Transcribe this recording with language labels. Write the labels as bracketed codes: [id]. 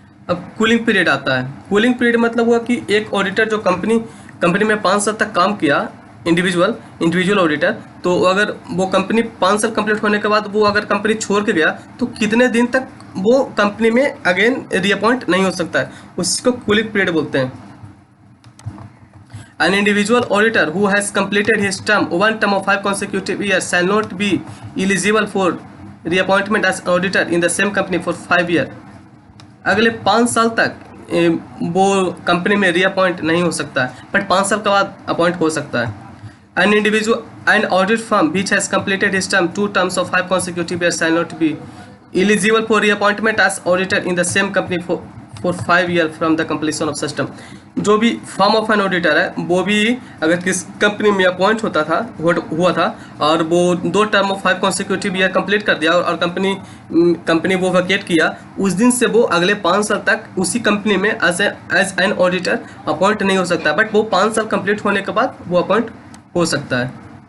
[hi] अब cooling period आता है। कूलिंग पीरियड मतलब हुआ कि एक ऑडिटर जो कंपनी में 5 साल तक काम किया इंडिविजुअल ऑडिटर, तो अगर वो कंपनी 5 साल कंप्लीट होने के बाद वो अगर कंपनी छोड़ के गया तो कितने दिन तक वो कंपनी में अगेन रीअपॉइंट नहीं हो सकता है, उसको कूलिंग पीरियड बोलते हैं। [en] An individual auditor who has completed his term 1 term of 5 consecutive years shall not be eligible for reappointment as auditor in the same company for 5 years। [hi] अगले 5 साल तक वो कंपनी में रीअपॉइंट नहीं हो सकता है, बट 5 साल के बाद अपॉइंट हो सकता है। [en] An audit firm which has completed his term 2 terms of 5 consecutive years shall not be eligible for reappointment as auditor in the same company for 5 year from the completion of system. [hi] जो भी form of an auditor है वो भी अगर किस company में appoint हुआ था और वो 2 term of 5 consecutive year complete कर दिया और कंपनी वो वैकेट किया, उस दिन से वो अगले 5 साल तक उसी कंपनी में एज एन ऑडिटर अपॉइंट नहीं हो सकता, बट वो 5 साल कंप्लीट होने के बाद वो अपॉइंट हो सकता है।